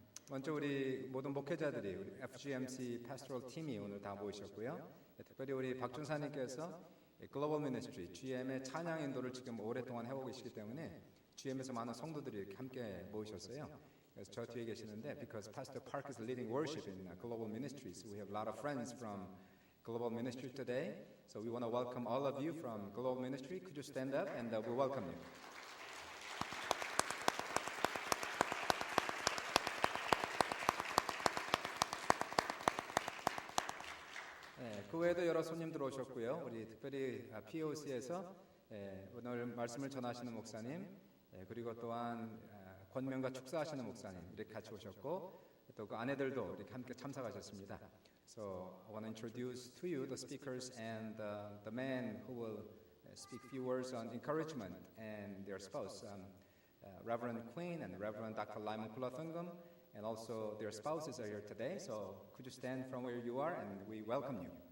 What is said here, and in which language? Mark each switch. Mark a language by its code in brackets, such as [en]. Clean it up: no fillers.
[ko] 먼저 우리 모든 목회자들이 우리 FGMC Pastoral 팀이 오늘 다 모이셨고요. 특별히 우리 박 전사님께서 글로벌 미니스트리 GM의 찬양 인도를 지금 오랫동안 해오고 계시기 때문에 GM에서 많은 성도들이 이렇게 함께 모이셨어요. 그래서 저 뒤에 계시는데 [en] because Pastor Park is leading worship in global ministries, we have a lot of friends from global ministry today. So we want to welcome all of you from global ministry. Could you stand up and we welcome you. [ko] 그 외에도 여러 손님들 오셨고요. 우리 특별히 POC에서 오늘 말씀을 전하시는 목사님, 그리고 또한 권면과 축사하시는 목사님 이렇게 같이 오셨고 또 그 아내들도 이렇게 함께 참석하셨습니다. [en] So I want to introduce to you the speakers and the man who will speak few words on encouragement and their spouse, Reverend Queen and Reverend Dr. Lyman Kulathungam, and also their spouses are here today. So could you stand from where you are and we welcome you.